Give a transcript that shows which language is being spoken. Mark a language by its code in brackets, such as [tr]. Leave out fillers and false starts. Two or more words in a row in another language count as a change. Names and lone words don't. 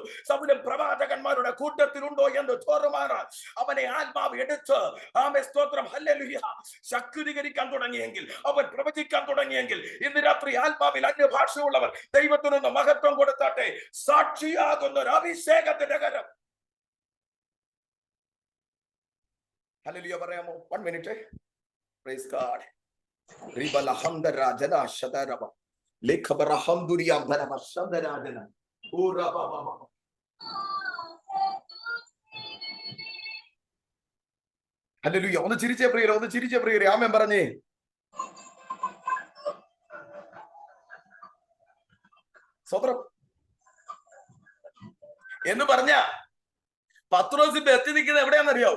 [ml] സൗലും പ്രവാചകന്മാരുടെ കൂട്ടത്തിലുണ്ടോ എന്ന് ചോറുമാറാൻ അവനെ ആത്മാവ് എടുത്ത് ആമേ സ്തോത്രം ഹല്ലേലൂയ ശക്തീകരിക്കാൻ തുടങ്ങിയെങ്കിൽ, അവൻ പ്രവചിക്കാൻ തുടങ്ങിയെങ്കിൽ, ഇന്ന് രാത്രി ആത്മാവിൽ അന്യഭാഷയുള്ളവർ ദൈവത്തിനൊന്ന് മഹത്വം കൊടുത്താട്ടെ. സാക്ഷിയാകുന്ന ഒരു അഭിഷേകത്തിന്റെ കരം. ഹല്ലേലൂയ പറയാമോ? 1 മിനിറ്റ്. [en] Praise God. Ribala hamdara jana shadaraba lekhabara hamduriya baraba shadara jana ura baba. Hallelujah. [ml] ഒന്ന് ചിരിച്ചേ പ്രിയരെ, ഒന്ന് ചിരിച്ചേ പ്രിയരെ. ആമേൻ പറഞ്ഞേ. സ്വതന്ത്രം എന്ന് പറഞ്ഞ പത്രോസിന്റെ എത്തി നിൽക്കുന്നത് എവിടെയാണെന്നറിയാവോ?